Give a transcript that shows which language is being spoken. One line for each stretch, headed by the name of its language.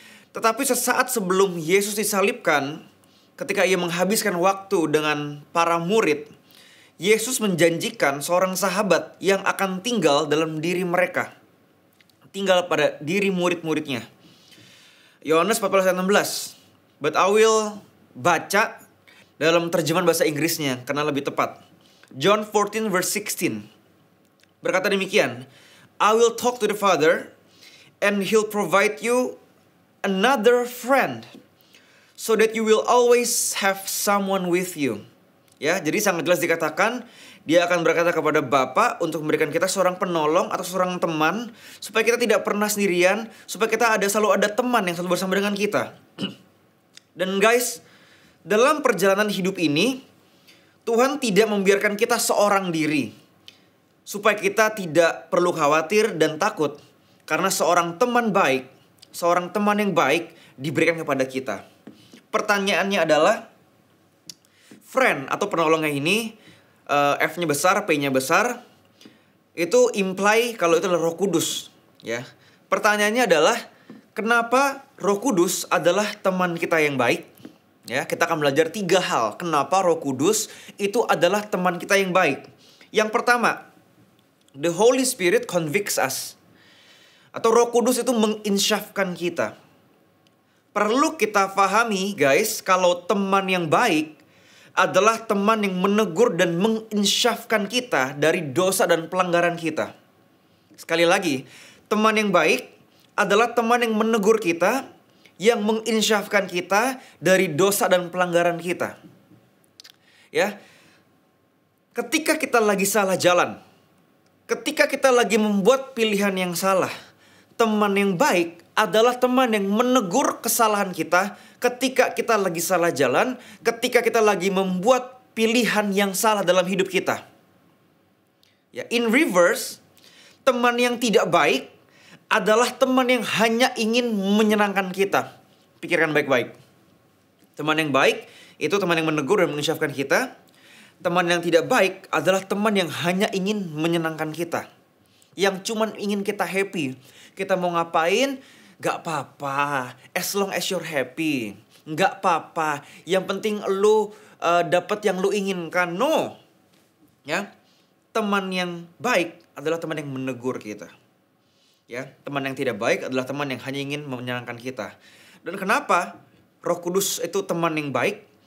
Indonesian: Tetapi sesaat sebelum Yesus disalibkan, ketika ia menghabiskan waktu dengan para murid, Yesus menjanjikan seorang sahabat yang akan tinggal dalam diri mereka. Tinggal pada diri murid-muridnya. Yohanes 14 ayat 16.
English: But I will
Indonesian: baca dalam terjemahan bahasa Inggrisnya karena lebih tepat.
English: John 14 verse 16
Indonesian: berkata demikian.
English: I will talk to the Father and He'll provide you another friend so that you will always have someone with you.
Indonesian: Ya, jadi sangat jelas dikatakan dia akan berkata kepada Bapa untuk memberikan kita seorang penolong atau seorang teman supaya kita tidak pernah sendirian, supaya kita selalu ada teman yang selalu bersama dengan kita. Dan guys, dalam perjalanan hidup ini Tuhan tidak membiarkan kita seorang diri supaya kita tidak perlu khawatir dan takut karena seorang teman baik, seorang teman yang baik diberikan kepada kita. Pertanyaannya adalah, friend atau penolongnya ini, F-nya besar, P-nya besar, itu imply kalau itu adalah Roh Kudus. Ya. Pertanyaannya adalah, kenapa Roh Kudus adalah teman kita yang baik? Ya, kita akan belajar 3 hal kenapa Roh Kudus itu adalah teman kita yang baik. Yang pertama,
English: the Holy Spirit convicts us.
Indonesian: Atau Roh Kudus itu menginsyafkan kita. Perlu kita pahami guys, kalau teman yang baik adalah teman yang menegur dan menginsyafkan kita dari dosa dan pelanggaran kita. Sekali lagi, teman yang baik adalah teman yang menegur kita, yang menginsyafkan kita dari dosa dan pelanggaran kita. Ya. Ketika kita lagi salah jalan, ketika kita lagi membuat pilihan yang salah, teman yang baik adalah teman yang menegur kesalahan kita ketika kita lagi salah jalan, ketika kita lagi membuat pilihan yang salah dalam hidup kita. Ya,
English: in reverse,
Indonesian: teman yang tidak baik adalah teman yang hanya ingin menyenangkan kita. Pikirkan baik-baik. Teman yang baik itu teman yang menegur dan menginsyafkan kita. Teman yang tidak baik adalah teman yang hanya ingin menyenangkan kita, yang cuman ingin kita happy. Kita mau ngapain, gak apa-apa,
English: as long as you're happy.
Indonesian: Gak apa-apa, yang penting lu dapat yang lu inginkan.
English: No.
Indonesian: Ya. Teman yang baik adalah teman yang menegur kita. Ya, teman yang tidak baik adalah teman yang hanya ingin menyenangkan kita. Dan kenapa Roh Kudus itu teman yang baik?